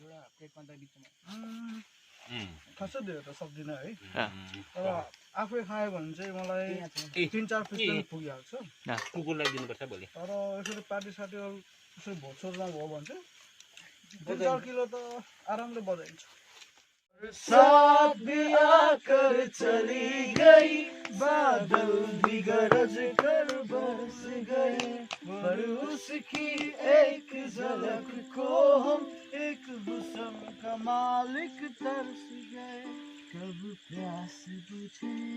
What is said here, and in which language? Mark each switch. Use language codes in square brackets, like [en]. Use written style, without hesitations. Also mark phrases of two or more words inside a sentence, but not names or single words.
[ne] खासै धेरै त सक्दिनँ है तर आफै खायो भने चाहिँ मलाई 3-4 पिस पनि पुगिहाल्छ कुकुरलाई दिनुपर्छ भोलि तर यसरी पार्टी सार्टीहरू यसरी भोजसोजमा भयो भने चाहिँ 3-4 किलो त आरामले बजाइन्छ [hi] साथ दिया कर चली गई बादल भी गरज कर बरस गए पर उसकी एक झलक को हम एक हुस्न का मालिक तरस गए कब प्यास बुझे